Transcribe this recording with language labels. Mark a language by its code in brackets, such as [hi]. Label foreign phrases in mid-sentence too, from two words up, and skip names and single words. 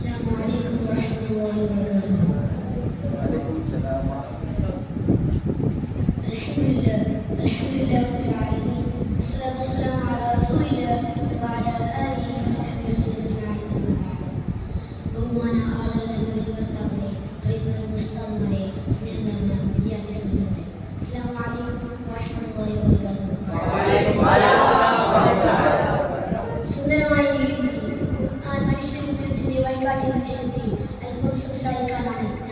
[ar] عليكم ورحمة الله وبركاته. وعليكم السلام ورحمة الله. الحمد لله رب العالمين، والصلاة والسلام على رسول الله وعلى آله وصحبه وسلم أجمعين. أما بعد. [ml] ബഹുമാന ആദരവുകളെ പ്രിയപ്പെട്ട ഉസ്താദുമാരെ, സ്നേഹം നിറഞ്ഞ വിദ്യാർത്ഥി സമൂഹങ്ങളെ, [ar] السلام عليكم ورحمة الله وبركاته. [ml] സുന്ദരമായ ഈ രീതിയിൽ ഖുർആൻ മനുഷ്യന്റെ വഴികാട്ടിയ വിഷയത്തിൽ അല്പം സംസാരിക്കാനാണ്